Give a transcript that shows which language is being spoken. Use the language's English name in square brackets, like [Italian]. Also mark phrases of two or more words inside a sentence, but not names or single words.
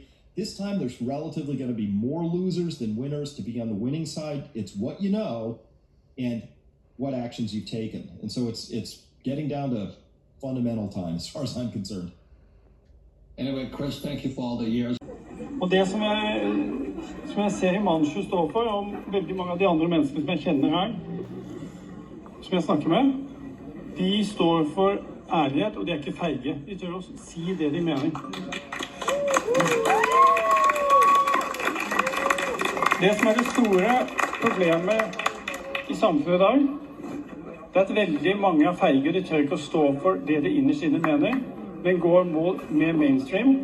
[English] This time there's relatively going to be more losers than winners. To be on the winning side, it's what you know and what actions you've taken. And so it's getting down to fundamental time as far as I'm concerned. Anyway, Chris, thank you for all the years. [Norwegian] Og det som jeg ser Himanshu står for, og veldig mange av de andre menneskene som jeg kjenner her, som jeg snakker med, de står for ærlighet, og de ikke feige. De tør å si det de mener. Det som det store problemet i samfunnet I dag, det at veldig mange feige, de tør ikke å stå for det de innerst inne mener, men går med mainstream.